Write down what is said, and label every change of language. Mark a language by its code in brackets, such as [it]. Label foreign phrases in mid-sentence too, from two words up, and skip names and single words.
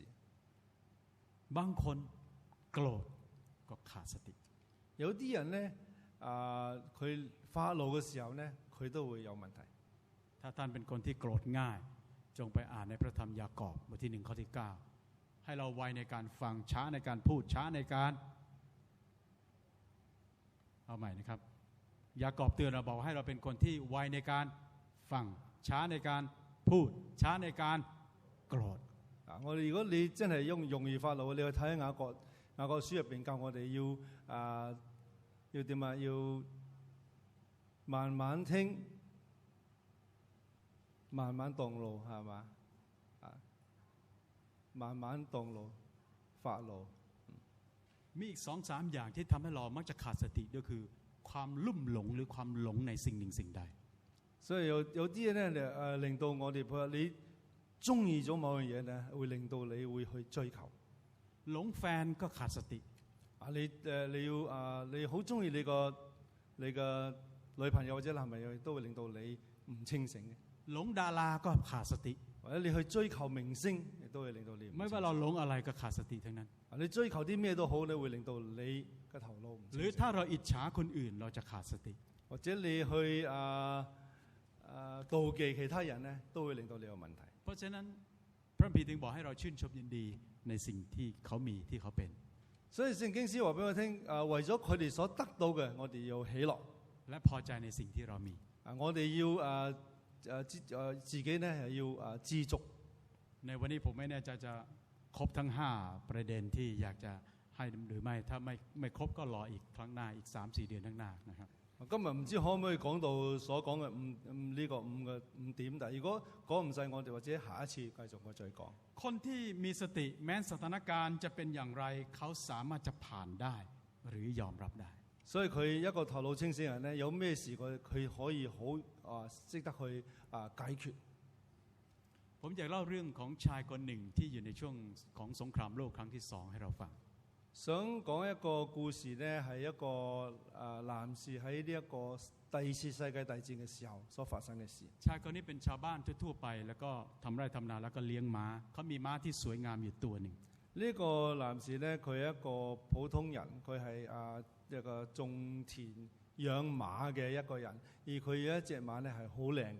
[th] บางคนโกรธก็ขาดสติ [yue] 有啲人咧佢發怒嘅時候咧，佢都會有問題。 [th] ถ้าท่านเป็นคนที่โกรธง่ายจงไปอ่านในพระธรรมยากอบบทที่1ข้อที่9ให้เราไวในการฟังช้าในการพูดช้าในการเอาใหม่นะครับยากอบเตือนเราบอกให้เราเป็นคนที่ไวในการฟังช้าในการพูดช้าในการโกรธ [yue] 我哋如果你真係容易發怒，你去睇雅各書入邊教我哋要點啊？要慢慢聽，慢慢動怒，係嘛？慢慢動怒，發怒。 [th] มีอีก2-3 อย่างที่ทำให้เรามักจะขาดสติก็คือความลุ่มหลงหรือความหลงในสิ่งหนึ่งสิ่งใด [yue] 所以有啲嘢咧令到我哋譬如你中意咗某樣嘢咧，會令到你會去追求。 [th] หลงแฟนก็ขาดสติ [yue] 你好中意你個女朋友或者男朋友，都會令到你唔清醒嘅。 [th] หลงดาราก็ขาดสติ [yue] 或者你去追求明星，亦都會令到你唔清醒。 [th] ไม่ว่าเราหลงอะไรก็ขาดสติทั้งนั้น [yue] 你追求啲咩都好，你會令到你嘅頭腦唔清醒。 [th] หรือถ้าเราอิจฉาคนอื่นเราจะขาดสติ [yue] 或者你去妒忌其他人咧，都會令到你有問題。 [th] เพราะฉะนั้นพระคัมภีร์จึงบอกให้เราชื่นชมยินดีในสิ่งที่เขามีที่เขาเป็น [yue] 所以聖經師話俾我聽，為咗佢哋所得到嘅，我哋要喜樂， [th] และพอใจในสิ่งที่เรามี [yue] 我哋要自己咧係要知足。 [th] ในวันนี้ผมไม่แน่ใจจะครบทั้ง5ประเด็นที่อยากจะให้หรือไม่ถ้าไม่ครบก็รออีกครั้งหน้าอีก 3-4 เดือนข้างหน้านะครับ [yue] 今日唔知可唔可以講到所講嘅呢個5點，但係如果講唔晒，我哋或者下一次繼續我再講。 [th] คนที่มีสติแม้สถานการณ์จะเป็นอย่างไรเขาสามารถจะผ่านได้หรือยอมรับได้ [yue] 所以佢一個頭腦清醒人咧，有咩事佢可以好識得去解決。 [th] ผมอยากเล่าเรื่องของชายคนหนึ่งที่อยู่ในช่วงของสงครามโลกครั้งที่2ให้เราฟัง [yue] 想講一個故事咧，係一個男士喺呢一個第二次世界大戰嘅時候所發生嘅事。 [th] ชายคนนี้เป็นชาวบ้านทั่วไปแล้วก็ทำไร่ทำนาแล้วก็เลี้ยงม้าเขามีม้าที่สวยงามอยู่ตัวหนึ่ง [yue] 呢個男士咧，佢係一個普通人，佢係一個種田養馬嘅一個人，而佢有一隻馬咧係好靚嘅。